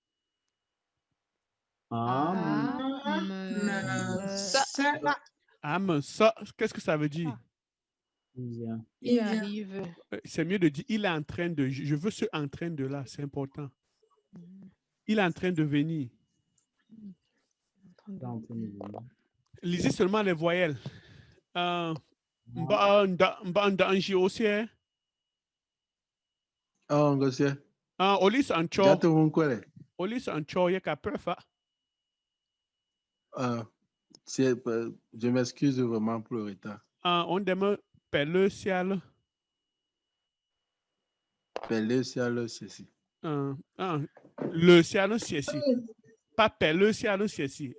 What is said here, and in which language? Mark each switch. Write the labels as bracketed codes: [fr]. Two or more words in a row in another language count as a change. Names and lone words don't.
[fr] Ça, qu'est-ce que ça veut dire? Il arrive. C'est mieux de dire il est en train de. Je veux ce en train de là, c'est important. Il est en train de venir. Lisez seulement les voyelles. Olis ancho yeka prefa. Je m'excuse vraiment pour le retard. On demande pelle ciel. Pelle ciel, ceci. Le ciel, ceci. Pas pelle ciel, ceci.